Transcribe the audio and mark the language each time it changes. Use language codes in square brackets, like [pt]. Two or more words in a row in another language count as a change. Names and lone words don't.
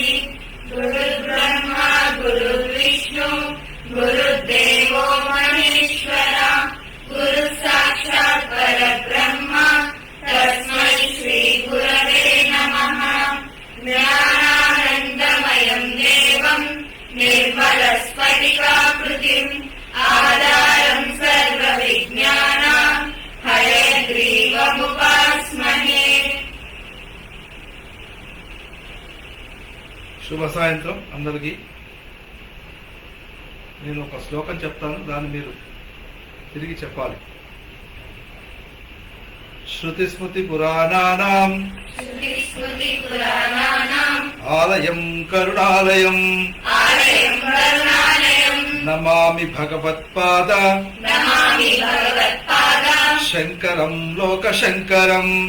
[sa] गुरुर्ब्रह्मा गुरुर्विष्णु गुरुर्देवो महेश्वरा गुरुः साक्षात् परब्रह्म तस्मै श्रीगुरवे नमः। ज्ञानानन्दमयं देवं निर्मलस्फटिकाकृतिम् आधारं सर्वविज्ञानां हयग्रीवमुपास्महे। [te] శుభ సాయంత్రం అందరికీ. నేను ఒక శ్లోకం చెప్తాను, దాన్ని మీరు తిరిగి చెప్పాలి. [sa] శృతి స్మృతి పురాణానాం ఆలయం కరుణాలయం నమామి భగవత్పాద శంకరం లోకశంకరం